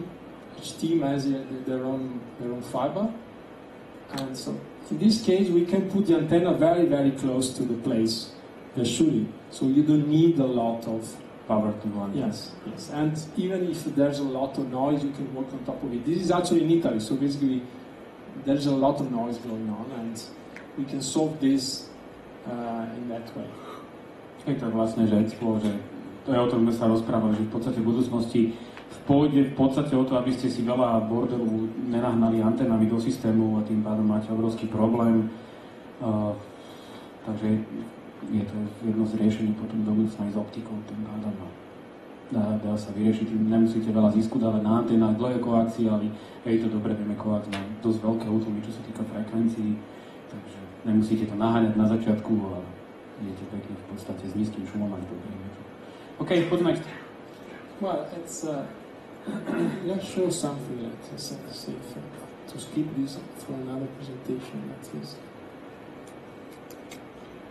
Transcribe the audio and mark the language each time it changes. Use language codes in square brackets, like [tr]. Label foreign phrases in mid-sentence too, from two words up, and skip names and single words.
[en] Each team has their own fiber, and so in this case we can put the antenna very close to the place they're shooting. So you don't need a lot of power to run. Yes. And even if there's a lot of noise, you can work on top of it. This is actually in Italy, so basically there's a lot of noise going on, and we can solve this in that way. [sk] Je to vlastne, že Expo, že to je o tom, sme sa rozprávali, že v podstate v budúcnosti pôjde v podstate o to, aby ste si veľa bordelu nenahnali antenami do systému a tým pádom máte obrovský problém. Takže je to jedno z riešení potom do budúcna aj s optikou, tým pádom dá sa vyriešiť. Nemusíte veľa zisku dávať na antenách, dlhé koaxiály, je to dobre, vieme kovať na dosť veľké útlumy, čo sa týka frekvencií, takže nemusíte to naháňať na začiatku, ale idete pekne v podstate s nízkym šumom až do príjemeču. [en] OK, what's next? Well, it's let's show something like safe to skip this for another presentation. That is.